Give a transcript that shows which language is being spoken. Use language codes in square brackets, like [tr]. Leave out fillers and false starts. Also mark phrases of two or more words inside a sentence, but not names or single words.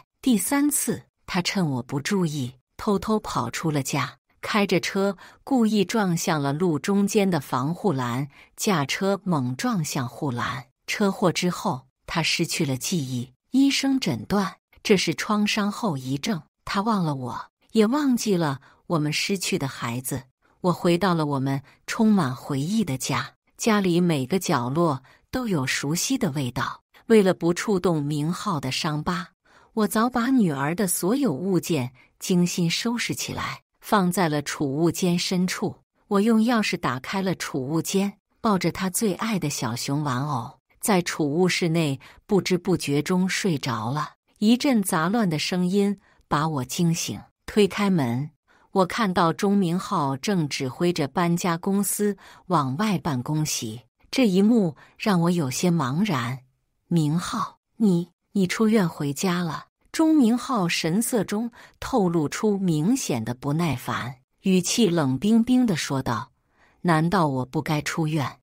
[zh] 第3次，他趁我不注意，偷偷跑出了家，開着車故意撞向了路中間的防護欄，駕車猛撞向護欄。車禍之後，他失去了記憶，醫生診斷這是創傷後遺症。他忘了我，也忘記了我們失去的孩子。我回到了我們充滿回憶的家，家裡每個角落都有熟悉的味道。為了不觸動明浩的傷疤，我早把女兒的所有物件精心收拾起來，放在了儲物間深處。我用鑰匙打開了儲物間，抱着她最愛的小熊玩偶，在儲物室內不知不覺中睡着了。一陣雜亂的聲音把我驚醒，推開門，我看到鐘明浩正指揮着搬家公司往外辦東西。這一幕讓我有些茫然。明浩，你出院回家了？鐘明浩神色中透露出明顯的不耐煩，語氣冷冰冰地說道：“難道我不該出院？